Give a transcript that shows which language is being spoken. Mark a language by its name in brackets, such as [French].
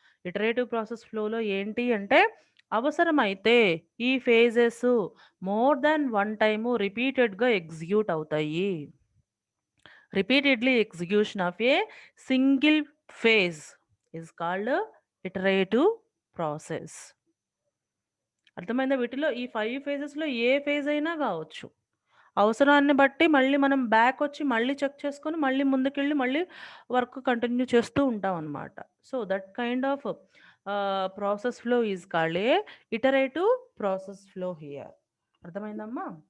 [Telugu] Iterative process ఫ్లోలో ఏంటి అంటే అవసరమైతే ఈ phases more than one time రిపీటెడ్‌గా ఎగ్జిక్యూట్ అవుతాయి. [English] Repeatedly execution of a single phase is called iterative process. [Telugu] అర్థమైందా? వీటిలో ఈ 5 ఫేజెస్‌లో ఏ ఫేజ్ అయినా గావచ్చు. అవసరాన్ని బట్టి మళ్ళీ మనం బ్యాకొచ్చి మళ్ళీ చెక్ చేసుకొని మళ్ళీ ముందుకెళ్ళి మళ్ళీ వర్క్ కంటిన్యూ చేస్తూ ఉంటామనమాట. [English] So, that kind of process flow is called a iterative process flow here. [Telugu] అర్థమైందమ్మా?